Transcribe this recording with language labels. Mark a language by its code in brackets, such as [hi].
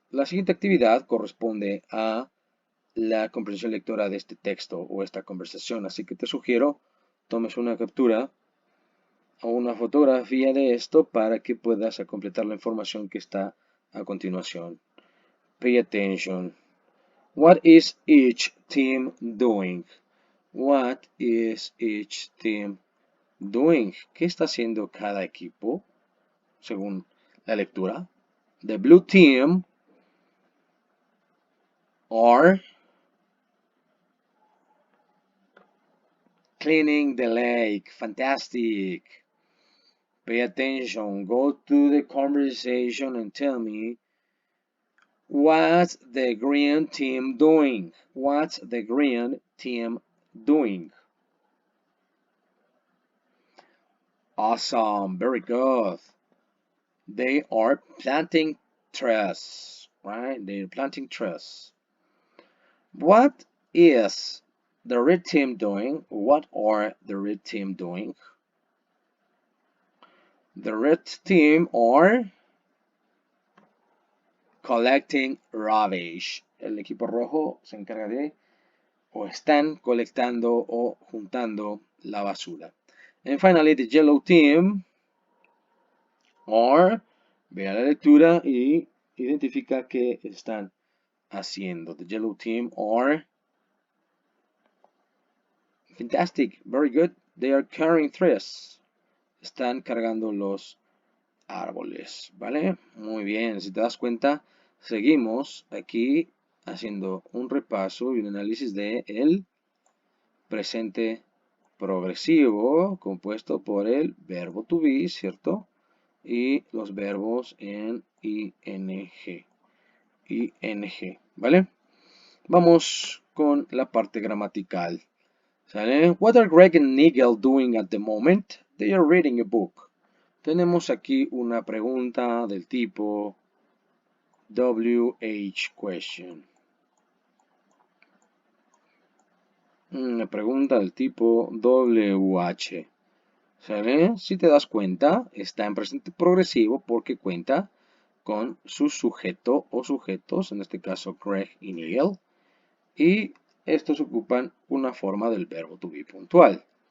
[es] La siguiente actividad corresponde a la comprensión lectora de este texto o esta conversación, así que te sugiero tomes una captura o una fotografía de esto para que puedas completar la información que está a continuación. [en] Pay attention. What is each team doing? What is each team doing? [es] ¿Qué está haciendo cada equipo? Según la lectura. [en] The blue team are cleaning the lake. Fantastic. Pay attention. Go to the conversation and tell me what's the green team doing? What's the green team doing? Awesome. Very good. They are planting trees, right? They're planting trees. What is the red team doing? What are the red team doing? The red team are collecting rubbish. [es] El equipo rojo se encarga de o están colectando o juntando la basura. [en] And finally, the yellow team are, [es] vea la lectura y identifica qué están haciendo. [en] The yellow team are fantastic, very good. They are carrying trees. [es] Están cargando los árboles, ¿vale? Muy bien, si te das cuenta, seguimos aquí haciendo un repaso y un análisis de el presente progresivo compuesto por el verbo to be, ¿cierto? y los verbos en ing. ing, ¿vale? Vamos con la parte gramatical. ¿Sale? [en] What are Greg and Nigel doing at the moment? They are reading a book. [es] Tenemos aquí una pregunta del tipo WH question. Una pregunta del tipo WH. ¿Sale? Si te das cuenta, está en presente progresivo porque cuenta con su sujeto o sujetos, en este caso Greg y Nigel, y estos ocupan una forma del verbo to be puntual.